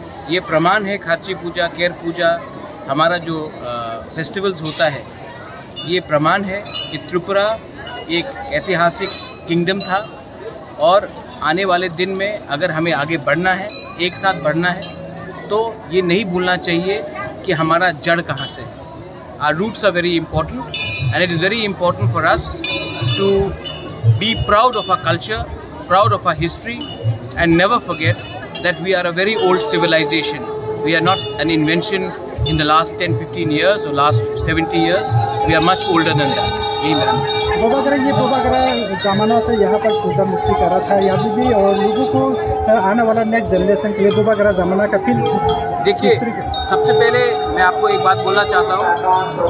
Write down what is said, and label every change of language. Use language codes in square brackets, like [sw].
[hi] ये प्रमाण है खार्ची पूजा, केर पूजा, हमारा जो फेस्टिवल्स होता है, ये प्रमाण है कि त्रिपुरा एक ऐतिहासिक किंगडम था और आने वाले दिन में अगर हमें आगे बढ़ना है, एक साथ बढ़ना है, तो ये नहीं भूलना चाहिए कि हमारा जड़ कहाँ से है। [en] Our roots are very important and it is very important for us to be proud of our culture, proud of our history and never forget that we are a very old civilization. We are not an invention in the last 10-15 years or last 70 years. We are much older than that. [hi] यही मेरा ये ज़माना से यहाँ पर पूजा मुक्ति करा था यहाँ भी और लोगों को आने वाला नेक्स्ट जनरेशन के लिए दोबारा ज़माना का फिर देखिए, सबसे पहले मैं आपको एक बात बोलना चाहता हूँ।